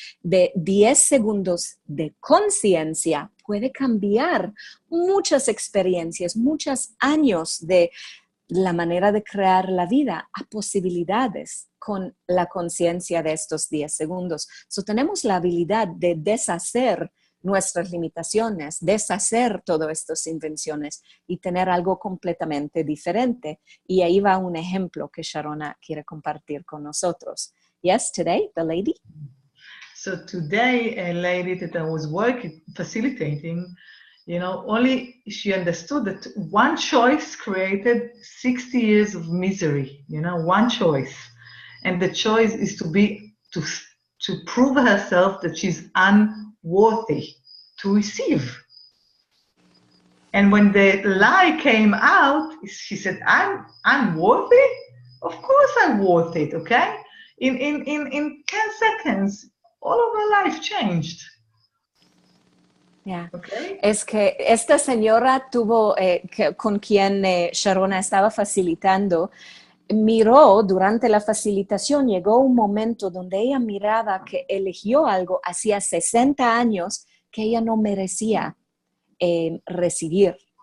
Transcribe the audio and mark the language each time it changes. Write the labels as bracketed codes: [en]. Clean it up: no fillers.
[es] De 10 segundos de conciencia puede cambiar muchas experiencias, muchos años de la manera de crear la vida a posibilidades con la conciencia de estos 10 segundos. So, tenemos la habilidad de deshacer nuestras limitaciones, deshacer todas estas invenciones y tener algo completamente diferente. Y ahí va un ejemplo que Sharona quiere compartir con nosotros. [en] Yes, today, the lady? So today, a lady that I was facilitating, only she understood that one choice created 60 years of misery, one choice. And the choice is to prove herself that she's unworthy to receive. And when the lie came out, she said, I'm worthy? Of course I'm worth it, okay? In 10 seconds, all of her life changed. Yeah. Okay? [es] Es que esta señora tuvo, con quien Sharona estaba facilitando, miró durante la facilitación, llegó un momento donde ella miraba que eligió algo hacía 60 años que ella no merecía recibir.